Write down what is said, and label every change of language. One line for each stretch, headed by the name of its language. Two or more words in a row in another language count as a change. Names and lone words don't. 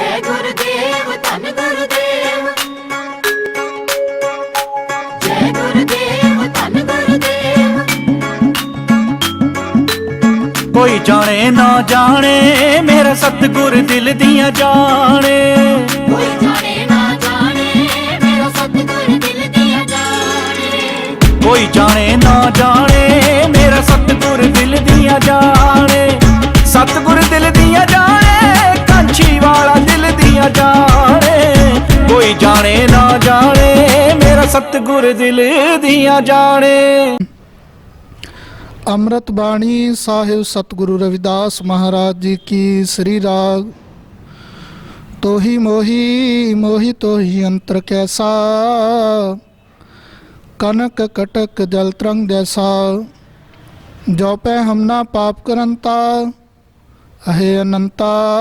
Hindi: गुरुदेव धन गुरुदेव, जय गुरुदेव धन गुरुदेव।
Punjabi: ਕੋਈ ਜਾਣੇ ਨਾ ਜਾਣੇ ਮੇਰਾ ਸਤਗੁਰ ਦਿਲ ਦੀਆਂ ਜਾਣੇ, ਕੋਈ ਜਾਣੇ ਨਾ ਜਾਣੇ ਮੇਰਾ ਸਤਗੁਰ ਦਿਲ ਦੀਆਂ ਜਾਣੇ, ਕੋਈ ਜਾਣੇ ਨਾ ਜਾਣੇ ਮੇਰਾ ਸਤਗੁਰ ਦਿਲ ਦੀਆਂ ਜਾਣੇ, ਸਤਗੁਰ ਦਿਲ ਦੀਆਂ ਜਾਣੇ, ਕਾਂਛੀ ਵਾਲਾ ਦਿਲ ਦੀਆਂ ਜਾਣੇ। ਕੋਈ ਜਾਣੇ ਨਾ ਜਾਣੇ ਮੇਰਾ ਸਤਗੁਰ ਦਿਲ ਦੀਆਂ ਜਾਣੇ।
Hindi: अमृत बाणी साहिब सतगुरु रविदास महाराज जी की। श्री राग तो ही मोही मोही तो ही अंतर कैसा, कनक कटक जल तरंग जैसा। जो पे हम ना पाप करंता, अहे अनंता।